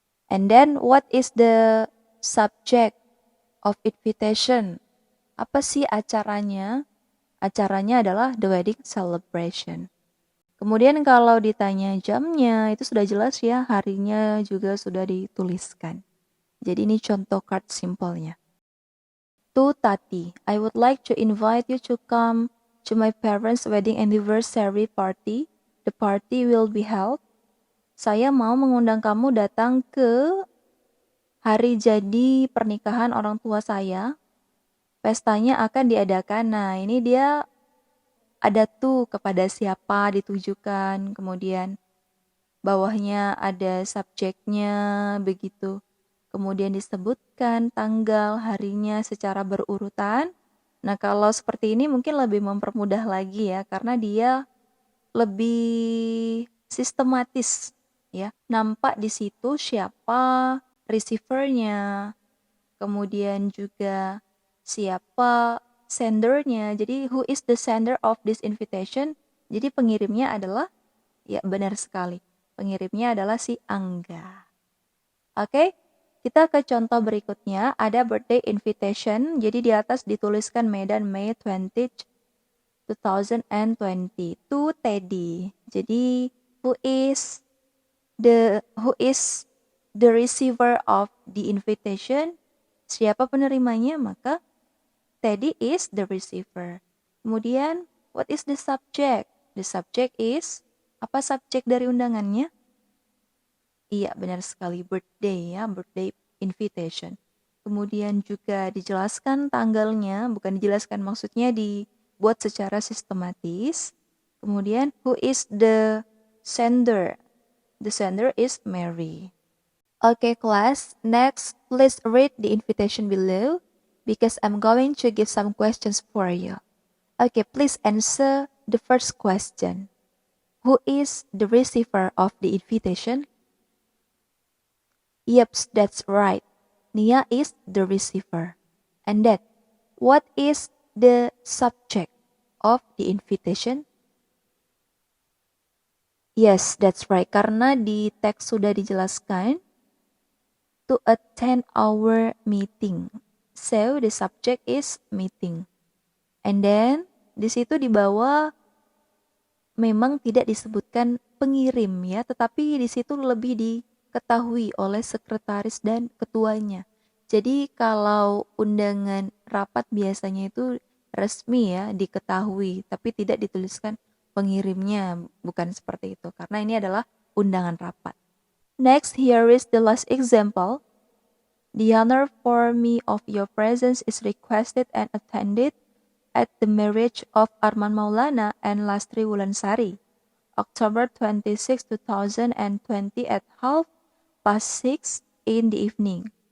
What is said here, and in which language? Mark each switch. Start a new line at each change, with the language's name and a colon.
English: And then what is the subject of invitation?
Indonesian: Apa sih acaranya? Acaranya adalah
English: the wedding celebration.
Indonesian: Kemudian kalau ditanya jamnya, itu sudah jelas ya, harinya juga sudah dituliskan. Jadi ini contoh card simpelnya.
English: To Tati, I would like to invite you to come to my parents' wedding anniversary party. The party will be held.
Indonesian: Saya mau mengundang kamu datang ke hari jadi pernikahan orang tua saya. Pestanya akan diadakan. Nah, ini dia ada tuh kepada siapa ditujukan. Kemudian bawahnya ada subjeknya begitu. Kemudian disebutkan tanggal harinya secara berurutan. Nah, kalau seperti ini mungkin lebih mempermudah lagi ya, karena dia lebih sistematis ya. Nampak di situ siapa receivernya, kemudian juga siapa sendernya.
English: Jadi who is the sender of this invitation?
Indonesian: Jadi pengirimnya adalah, ya benar sekali, pengirimnya adalah si Angga. Oke, kita ke contoh berikutnya. Ada birthday invitation. Jadi di atas dituliskan Medan May 20th, 2020 to Teddy.
English: Jadi who is the receiver of the invitation?
Indonesian: Siapa penerimanya? Maka Teddy
English: is the receiver. Kemudian what is the subject? The subject is,
Indonesian: apa subjek dari undangannya? Iya, benar sekali, birthday ya, birthday invitation. Kemudian juga dijelaskan tanggalnya, bukan dijelaskan, maksudnya dibuat secara sistematis.
English: Kemudian who is the sender? The sender is Mary. Okay, class. Next, please read the invitation below because I'm going to give some questions for you. Okay, please answer the first question. Who is the receiver of the invitation? Yep, that's right. Nia is the receiver. And that, what is the subject of the invitation? Yes, that's right.
Indonesian: Karena di teks sudah dijelaskan
English: to attend our meeting. So the subject is meeting. And then
Indonesian: di situ di bawah memang tidak disebutkan pengirim ya, tetapi di situ lebih diketahui oleh sekretaris dan ketuanya. Jadi kalau undangan rapat biasanya itu resmi ya, diketahui, tapi tidak dituliskan pengirimnya, bukan seperti itu, karena ini adalah undangan rapat.
English: Next, here is the last example. The honor for me of your presence is requested and attended at the marriage of Arman Maulana and Lastri Wulansari, October 26, 2020 at 6:30 in the evening.